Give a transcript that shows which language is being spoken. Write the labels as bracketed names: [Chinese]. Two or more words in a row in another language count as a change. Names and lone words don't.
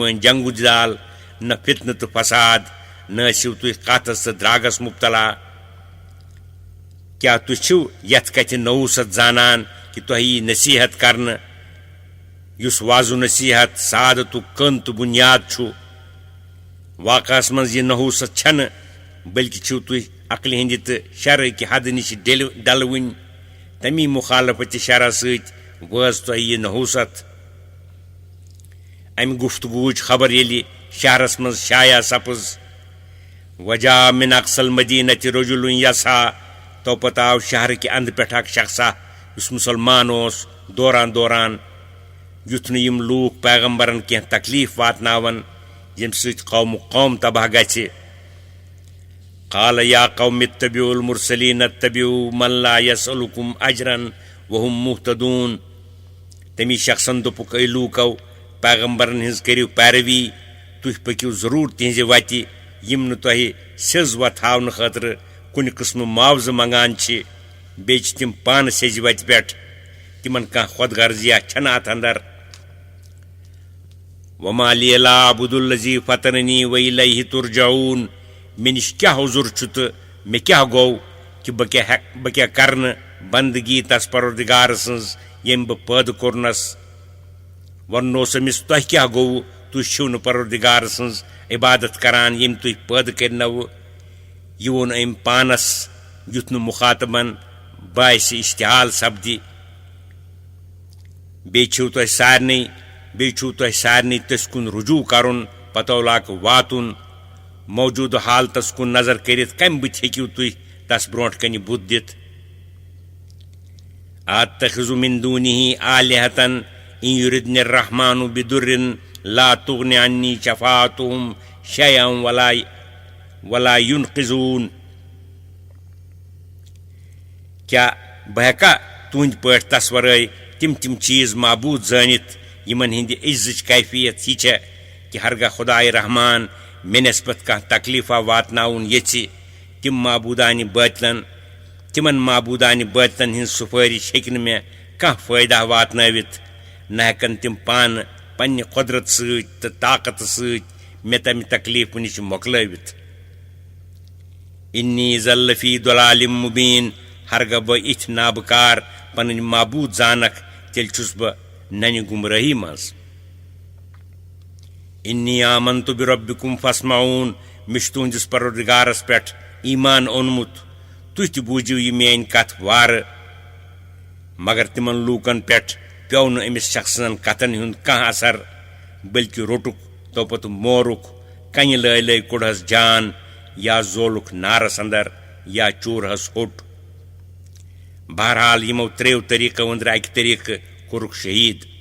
[Kashmiri] ؤنۍ جنگ جدال نہ فتنہٕ تہٕ فساد نہ ٲسِو تُہۍ قحطس تہٕ درٛاگس مبتلا کیٛاہ تُہۍ چھِو یتھ کتھِ نوٗست زانان کہ تۄہہِ یی نصیحت کرنہٕ یُس واضح نصیحت سعادتُک کٔن تہٕ بُنیاد چھُ واقعس منٛز یہِ نحوٗست چھنہٕ بلکہ چھِو تُہۍ عقلہِ ہٕنٛدِ تہٕ شرعکہِ حدٕ نِش ڈلوٕنۍ تمی مخالفت شرع سۭتۍ وٲژ تۄہہِ یہِ نحوٗست امہِ گفتگوٗچ خبر ییٚلہِ شہرس منٛز شایع سپٕز [Arabic] وجا من اقصى المدینة رجل یسعى [Kashmiri] تو پتہٕ آو شہرٕکہِ انٛدٕ پٮ۪ٹھ اکھ شخصا یُس مُسلمان اوس دوران دوران یُتھ نہٕ یِم لوٗکھ پیغمبرن کینٛہہ تکلیف واتناون ییٚمہِ سۭتۍ قوم تباہ گژھِ [Arabic] قال یا قوم اتبعوا المرسلین اتبعوا من لا يسألكم اجرا وهم مهتدون [Kashmiri] تمی شخصن دوٚپُکھ اے لوٗکو پیغمبرن ہٕنٛز کٔرِو پیروی تُہۍ پٔکِو ضروٗر تِہنٛزِ وتہِ یِم نہٕ تۄہہِ سیٚز وتھ ہاونہٕ خٲطرٕ کُنہِ قٕسمہٕ معاوضہٕ منگان چھِ بیٚیہِ چھِ تِم پانہٕ سیٚزِ وتہِ پٮ۪ٹھ تِمن کانٛہہ خۄد غرضیہ چھنہٕ اتھ اندر [Arabic] وما لی لا اعبد الذی فطرنی والیہ ترجعون [Kashmiri] مےٚ نِش کیٛاہ عذر چھُ تہٕ مےٚ کیٛاہ گوٚو کہ بہٕ کیٛاہ کرنہٕ بندگی تس پروردگار سٕنٛز ییٚمۍ بہٕ پٲدٕ کوٚرنس وننوس أمِس تۄہہِ کیٛاہ گوٚوٕ تُہۍ چھِو نہٕ پروردگار سٕنٛز عبادت کران ییٚمۍ تُہۍ پٲدٕ کٔرنوٕ یہِ ووٚن أمۍ پانس یُتھ نہٕ مُخاطبن باعثِ اشتعال سپدِ بیٚیہِ چھُو تۄہہِ سارنٕے تٔسۍ کُن رجوع کرُن پتولاک واتُن موجوٗدٕ حالتس کُن نظر کٔرِتھ کمہِ بُتھِ ہیٚکِو تُہۍ تس برونٛٹھ کنہِ بُتھ دِتھ [Arabic] اتخذ من دونه آلهة ان يردني الرحمن بضر لا تغن عني شفاعتهم شيئا ولا ينقذون [Kashmiri] کیا بہٕ ہیٚکا تُہنٛدِ پٲٹھۍ تس ورٲے تِم چیٖز معبوٗد زٲنِتھ یِمن ہٕنٛدِ عزٕچ کیفیت یہِ چھےٚ کہ ہرگاہ خدائے رحمان مےٚ نسبت کانٛہہ تکلیفا واتناوُن یژھِ تِمن معبوٗدانہِ بٲطلن ہٕنٛز سُفٲرِش ہیٚکہِ نہٕ مےٚ کانٛہہ فٲیدہ واتنٲوِتھ نہ ہٮ۪کن تِم پانہٕ پننہِ قۄدرت سۭتۍ تہٕ طاقتہٕ سۭتۍ مےٚ تمہِ تکلیفہٕ نِش مۄکلٲوِتھ [Arabic] انی ذا لفی ضلال مبین [Kashmiri] ہرگاہ بہٕ اِتھۍ نابکار پنٕنۍ معبوٗد زانکھ تیٚلہِ چھُس بہٕ ننہِ گمرٲہی منٛز [Arabic] انی آمنت بربکم فاسمعون [Kashmiri] مےٚ چھُ تُہنٛدِس پروردگارس پٮ۪ٹھ ایمان اوٚنمُت تُہۍ تہِ بوٗزِو یہِ میٲنۍ کتھ وارٕ مگر تِمن لوٗکن پٮ۪ٹھ پیوٚو نہٕ أمِس شخصن کتھن ہُنٛد کانٛہہ اثر بلکہِ روٚٹُکھ تو پتہٕ مورُکھ کنہِ لٲے کوٚڑہس جان یا زولُکھ نارس اندر یا چوٗرہس ہوٚٹ بہرحال یِمو ترٛیٚیو طریٖقو أنٛدرٕ اکہِ طریٖقہٕ کوٚرُکھ شہیٖد